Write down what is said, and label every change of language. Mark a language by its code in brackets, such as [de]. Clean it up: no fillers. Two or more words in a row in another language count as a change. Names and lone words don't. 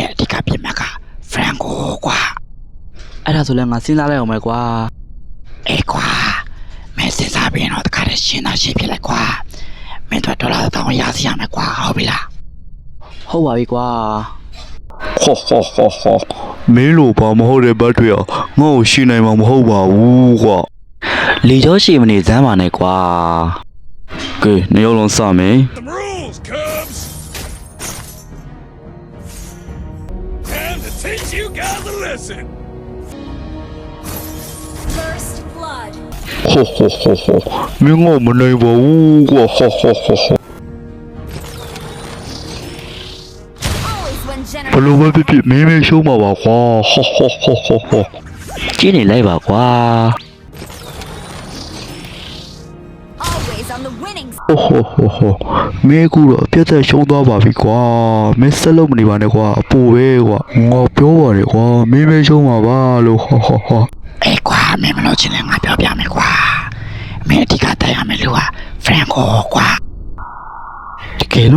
[my] ရဲ့အဓိကပြမကဖရန်ကိုကွာအဲ့ဒါဆိုလည်းငါစဉ်းစားလိုက်အောင်မယ်ကွာအေးကွာမင်းစဉ်းစားပြီးတော့တခါတည်းရှင်းတာရှင်းပြလိုက်ကွာမင်းတို့ဒေါ်လာ1000ရစီရမယ်ကွာဟုတ်ပြီလားဟုတ်ပါပြီကွာဟောမင်းလိုပါမဟုတ်တဲ့ဘတ်တွေငါ့ကိုရှင်းနိုင်မှာမဟုတ်ပါဘူးကွာလီကျော်ရှည်မနေစမ်းပါနဲ့ကွာကဲနေအောင်လုံးစမယ် [en] Teach you guys a lesson. First blood. [my] မင်းငေါ့မနိုင်ပါဘူးကွာ [en] Always when [my] ဘလို့ပဲဖြစ်ဖြစ်မင်းမရှုံးမှာပါကွာကျင်းနေလိုက်ပါကွာ [en] always on the winning side. [my] မင်းကူတော့အပြတ်သက်ရှုံးသွားပါပြီကွာမင်းဆက်လို့မနေပါနဲ့ကွာအပူပဲကွာငါပြောပါတယ်ကွာမင်းမရှုံးမှာပါလို့အေးကွာ မင်းမလို့ချင်လဲငါပြောပြမယ်ကွာမင်းအဓိကတိုက်ရမယ်လို့ကဖရန်ကိုကွာတကယ်လို့